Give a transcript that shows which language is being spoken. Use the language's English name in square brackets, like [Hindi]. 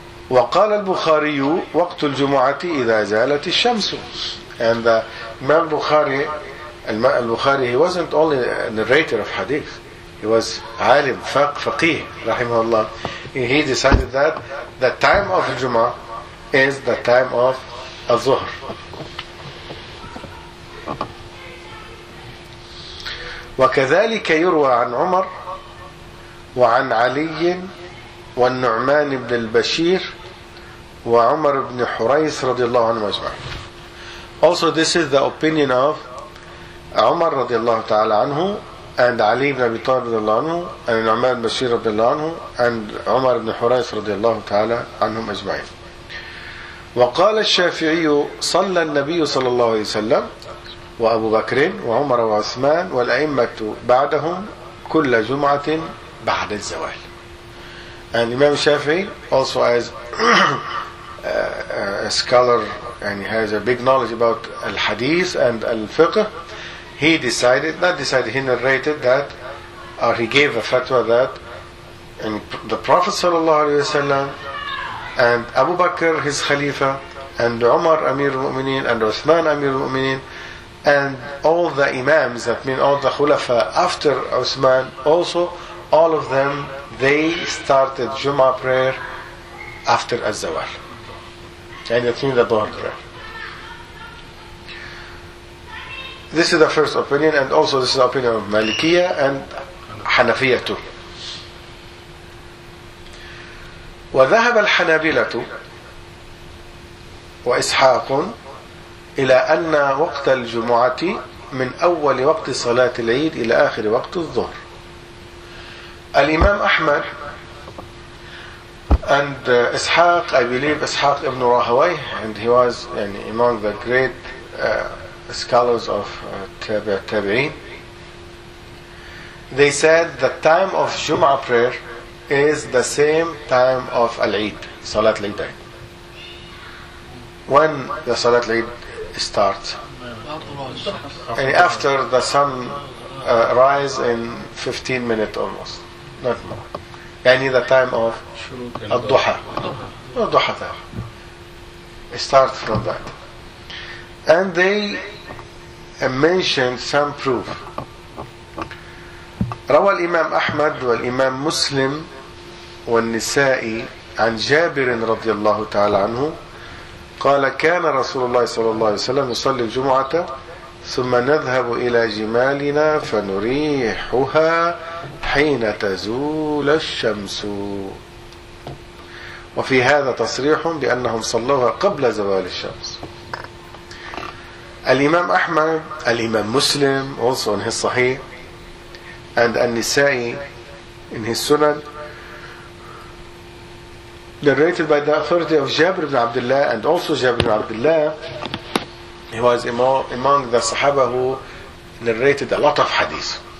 [Arabic] وقال البخاري وقت الجمعة إذا زالت الشمس. [English] And the Imam Bukhari, he wasn't only a narrator of hadith. He was [Arabic] عالم فقيه رحمه الله. [English] He decided that the time of Jum'ah is the time of الظهر. [Arabic] وكذلك يروى عن عمر وعن علي والنعمان بن البشير وعمر بن حريث رضي الله عنهما اجمعين. [English] Also this is the opinion of عمر [Arabic] رضي الله تعالى عنه [English] and علي بن ابي طالب [Arabic] رضي الله عنه [English] and نعمان بن بشير رضي الله عنه and عمر بن حريث [Arabic] رضي الله تعالى عنهم اجمعين. وقال الشافعي صلى النبي صلى الله عليه وسلم وابو بكر وعمر وعثمان والائمه بعدهم كل جمعه بعد الزوال. [English] And Imam Shafi'i, also as a scholar, and he has a big knowledge about al-hadith and al-fiqh, he decided, not decided, he narrated that, or he gave a fatwa that, and the Prophet sallallahu alayhi wa sallam, and Abu Bakr, his khalifa, and Umar, Amir al-Mu'mineen, and Uthman, Amir al-Mu'mineen, and all the imams, that mean all the khulafa after Uthman, also, all of them, they started Jum'ah prayer after Az-Zawal. And it's in the Dhuhr prayer. This is the first opinion, and also this is the opinion of Malikiyah and Hanafiyyah too. [Arabic] وذهب الحنابلة وإسحاق إلى أن وقت الجمعة من أول وقت صلاة العيد إلى آخر وقت الظهر. [English] Al-Imam Ahmad and Ishaq, I believe Ishaq ibn Rahawai, and he was among the great scholars of Tabi'in, they said the time of Jum'ah prayer is the same time of Al-Eid, Salat Al-Eid. When the Salat Al-Eid starts? After the sun rise in 15 minutes almost. Not more. Any the time of al-duha. Al-duha time. Start from that. And they mentioned some proof. [Arabic] روى الإمام أحمد والإمام مسلم والنسائي عن جابر رضي الله تعالى عنه قال كان رسول الله صلى الله عليه وسلم يصلي الجمعة ثم نذهب إلى جمالنا فنريحها حين تزول الشمس. وفي هذا تصريح بأنهم صلوها قبل زوال الشمس. [English] الإمام أحمد, الإمام مسلم also in his صحيح, and النسائي in his sunan, narrated by the authority of Jabir ibn Abdullah, and also Jabir ibn Abdullah, he was among the Sahaba who narrated a lot of hadith.